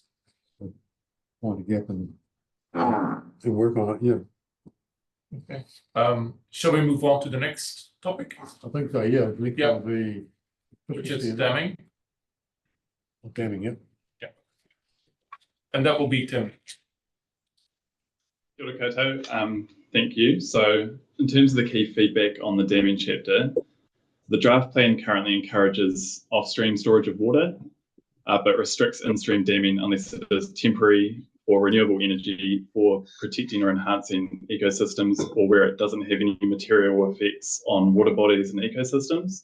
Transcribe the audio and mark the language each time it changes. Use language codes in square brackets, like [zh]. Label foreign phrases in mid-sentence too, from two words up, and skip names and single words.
[en] Want to get and work on it. Yeah. Okay. Shall we move on to the next topic, I think so. Yeah. Yeah. Will be which is damming? Damming. Yeah. And that will be Tim. [mi] Kia ora koutou. [en] Thank you. So in terms of the key feedback on the damming chapter, the draft plan currently encourages off-stream storage of water, but restricts in-stream damming unless it is temporary or renewable energy for protecting or enhancing ecosystems, or where it doesn't have any material effects on water bodies and ecosystems.